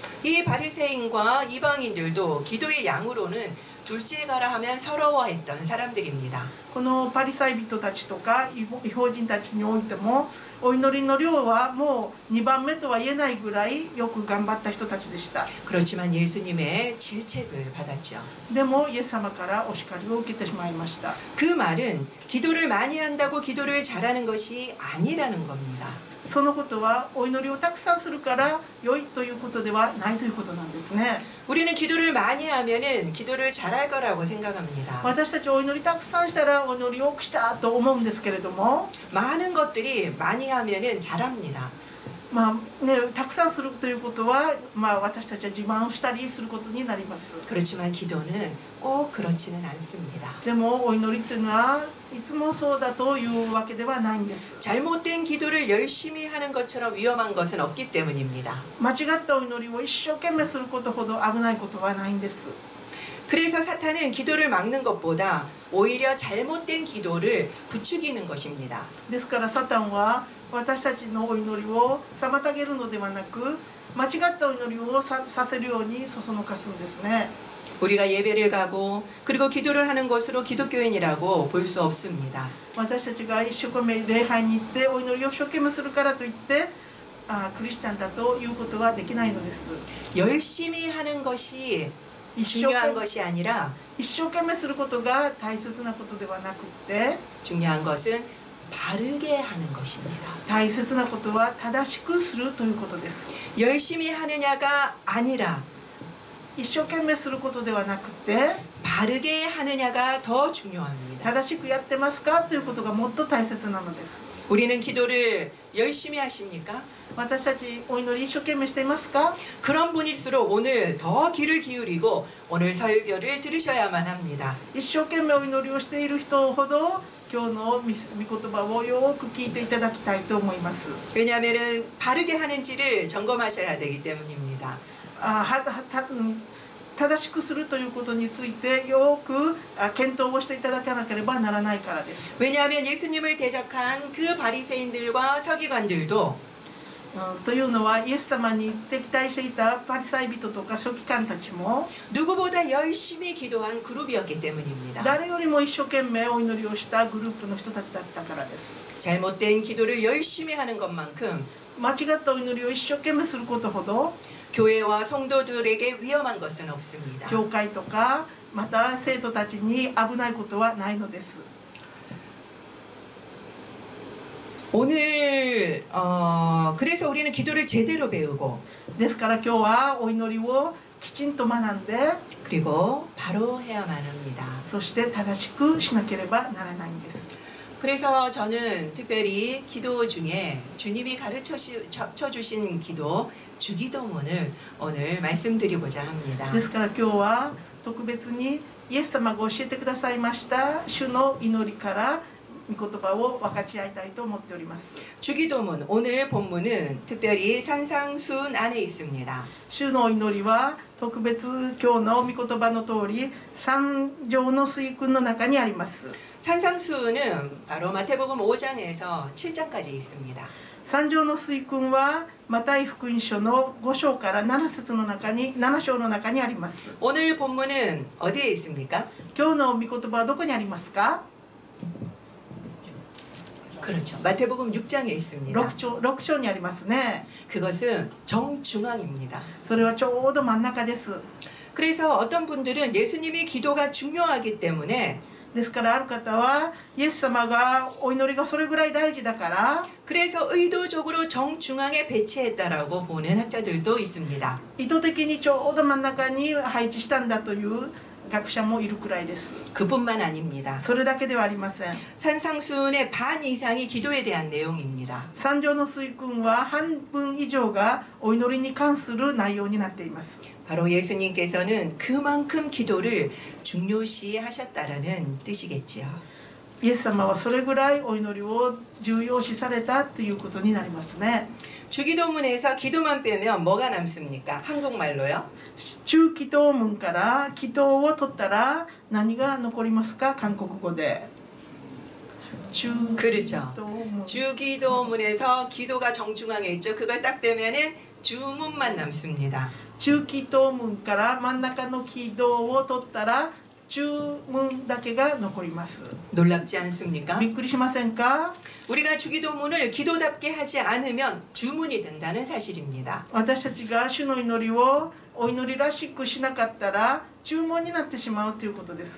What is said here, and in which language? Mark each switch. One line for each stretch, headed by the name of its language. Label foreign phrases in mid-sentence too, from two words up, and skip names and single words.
Korean: 이 바리새인과 이방인들도 기도의 양으로는 둘째 가라 하면 서러워했던 사람들입니다.
Japanese: このパリサイ人たちとか異邦人たちにおいてもお祈りの量はもう2番目とは言えないぐらいよく頑張った人たちでした。
Korean: 그렇지만 예수님의 질책을 받았죠.
Japanese: でもイエス様からお叱りを受けてしまいました。
Korean: 그 말은 기도를 많이 한다고 기도를 잘하는 것이 아니라는 겁니다.
Japanese: そのことはお祈りをたくさんするから良いということではないということなんですね。
Korean: 우리는 기도를 많이 하면은 기도를 잘할 거라고 생각합니다.
Japanese: 私たちお祈りたくさんしたらお祈り多くしたと思うんですけれども、
Korean: 많은 것들이 많이 하면은 잘합니다.
Japanese: たくさんするということは、私たちは自慢をしたりすることになります。
Korean: 그렇지만 기도는 꼭 그렇지는 않습니다.
Japanese: でもお祈りというのはいつもそうだというわけではないんです。
Korean: 잘못된 기도를 열심히 하는 것처럼 위험한 것은 없기 때문입니다.
Japanese: 間違ったお祈りを一生懸命することほど危ないことはないんです。
Korean: 그래서 사탄은 기도를 막는 것보다 오히려 잘못된 기도를 부추기는 것입니다.
Japanese: ですからサタンは私たちのお祈りを妨げるのではなく間違ったお祈りをさせるようにそそのかすんですね。
Korean: 우리가 예배를 가고 그리고 기도를 하는 것으로 기독교인이라고 볼 수 없습니다.
Japanese: 私たちが一生懸命礼拝に行ってお祈りを一生懸命するからといってクリスチャンだということはできないのです。
Korean: 열심히 하는 것이 중요한 것이 아니라
Japanese: 一生懸命することが大切なことではなくて
Korean: 중요한 것은 바르게 하는 것입니다.
Japanese: 大切なことは正しくするということです。
Korean: 열심히 하느냐가 아니라
Japanese: 一生懸命することではなくて
Korean: 바르게 하느냐가 더 중요합니다.
Japanese: 正しくやってますかということがもっと大切なのです。
Korean: 우리는 기도를 열심히 하십니까?
Japanese: 私たちお祈り一生懸命していますか？
Korean: 그런 분일수록 오늘 더 귀를 기울이고 오늘 설교를 들으셔야만 합니다.
Japanese: 一生懸命お祈りをしている人ほど今日の御言葉をよく聞いていただきたいと思います。
Korean: 왜냐하면 바르게 하는지를 점검하셔야 되기 때문입니다.
Japanese: 正しくするということについてよく検討をしていただかなければならないからです。
Korean: 왜냐하면 예수님을 대적한 그 바리새인들과 서기관들도
Japanese: というのはイエス様に敵対していたパリサイ人とか書記官たちも
Korean: 누구보다 열심히 기도한 그룹이었기 때문입니다.
Japanese: 誰よりも一生懸命お祈りをしたグループの人たちだったからです。
Korean: 잘못된 기도를 열심히 하는 것만큼
Japanese: 間違ったお祈りを一生懸命することほど
Korean: 교회와 성도들에게 위험한 것은 없습니다.
Japanese: 教会とかまた生徒たちに危ないことはないのです。
Korean: 오늘 그래서 우리는 기도를 제대로 배우고
Japanese: ですから今日はお祈りをきちんと学んで
Korean: 그리고 바로 해야만 합니다.
Japanese: そして正しくしなければならないんです。
Korean: 그래서 저는 특별히 기도 중에 주님이 가르쳐 주신 기도 주기도문을 오늘 말씀드리고자 합니다.
Japanese: ですから今日は特別にイエス様が教えてくださいました主の祈りから御言葉を分かち合いたいと思っております。
Korean: 주기도문 오늘 본문은 특별히 산상순 안에 있습니다.
Japanese: 主の祈りは特別今日の御言葉の通り三条の水訓の中にあります。
Korean: 산상수는 바로 마태복음 5장에서 7장까지 있습니다.
Japanese: 三条の水訓はマタイ福音書の5章から7章の中にあります。
Korean: 오늘 본문은 어디에 있습니까?
Japanese: 今日の御言葉はどこにありますか？
Korean: 그렇죠. 마태복음 6장에 있습니다.
Japanese: 6 章にありますね。
Korean: 그것은 정중앙입니다.
Japanese: それはちょうど真ん中です。
Korean: 그래서 어떤 분들은 예수님의 기도가 중요하기 때문에
Japanese: ですからある方はイエス様がお祈りがそれぐらい大事だから
Korean: 그래서 의도적으로 정중앙에 배치했다라고 보는 학자들도 있습니다.
Japanese: 意図的にちょうど真ん中に配置したんだという学者もいるくらいです。
Korean: 그뿐만 아닙니다.
Japanese: それだけではありません。
Korean: 산상수훈의 반 이상이 기도에 대한 내용입니다.
Japanese: 三条の水訓は半分以上がお祈りに関する内容になっています。
Korean: 바로 예수님께서는 그만큼 기도를 중요시 하셨다라는 뜻이겠지요.
Japanese: イエス様はそれぐらいお祈りを重要視されたということになりますね。
Korean: 주기도문에서 기도만 빼면 뭐가 남습니까? 한국말로요?
Japanese: 中祈祷文から祈祷を取ったら何が残りますか？韓国語で。
Korean: 그렇죠. 주기도문에서 기도가 정중앙에 있죠. 그걸 딱 빼면은 주문만 남습니다.
Japanese: 中祈祷文から真ん中の祈祷を取ったら注文だけが残ります。
Korean: 놀랍지 않습니까?
Japanese: びっくりしませんか？
Korean: 우리가 주기도문을 기도답게 하지 않으면 주문이 된다는 사실입니다.
Japanese: 私たちが主の祈りをお祈りらしくしなかったら注文になってしまうということです。